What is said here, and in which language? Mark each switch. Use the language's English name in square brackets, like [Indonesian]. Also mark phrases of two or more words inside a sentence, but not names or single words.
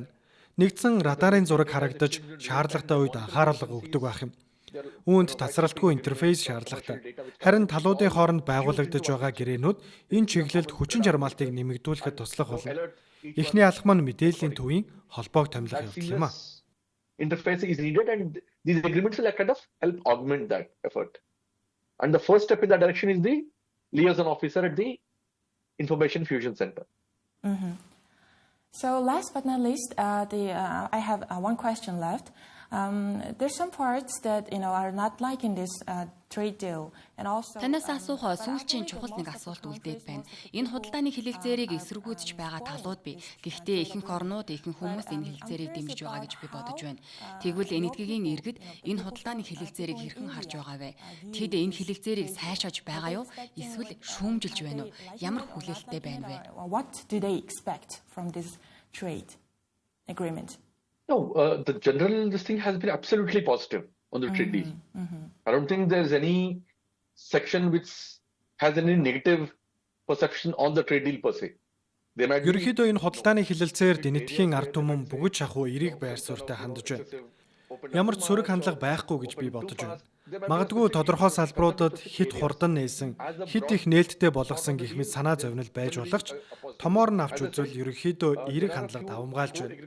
[Mongolian] Нэгдсэн радарын зураг харагдаж шаардлагатай үед анхаарал өгдөг байх юм. Үүнд тасралтгүй интерфейс шаардлагатай. Харин талуудын хооронд байгуулагдаж байгаа гэрээнүүд энэ чиглэлд хүчин чармаалтыг нэмэгдүүлэхэд туслах болно. Эхний алхам нь мэдээллийн төвийн холбоог томилох явдал юм а. [English] Interface is needed and these agreements will kind of help augment that effort. And the first step in that direction is the liaison officer at the Information Fusion Center. So last but not least, I have one question left. There's some parts that are not like in this trade deal, and also. [Mongolian] Танаас асуух сүүлчийн чухал нэг асуулт үлдээд байна. Энэ худалдааны хэлэлцээрийг эсэргүүцэж байгаа талууд бий. Гэхдээ ихэнх орнууд, ихэнх хүмүүс энэ хэлэлцээрийг дэмжиж байгаа гэж би бодож байна. Тэгвэл энэтхэгийн иргэд энэ худалдааны хэлэлцээрийг хэрхэн харж байгаа вэ? Тэд энэ хэлэлцээрийг сайшааж байгаа юу? Эсвэл шүүмжилж байна уу? Ямар хүлээлттэй байна вэ? [English] What do they expect from this trade agreement? No, the general this thing has been absolutely positive on the trade deal. I don't think there's any section which has any negative perception on the trade deal per se. [Mongolian] Ерөнхийдөө энэ худалдааны хэлэлцээр энэтхийн ард түмэн бүгд шахуу эрийг байр суурьтай хандж байна. Ямар ч сөрөг хандлага байхгүй гэж би бодож байна. Магадгүй тодорхой салбаруудад хит хурдан нээсэн, хит их нээлттэй болгосон гэх мэт санаа зовнил байж болох ч томоор нь авч үзвэл ерөнхийдөө эерэг хандлага давамгаалж байна.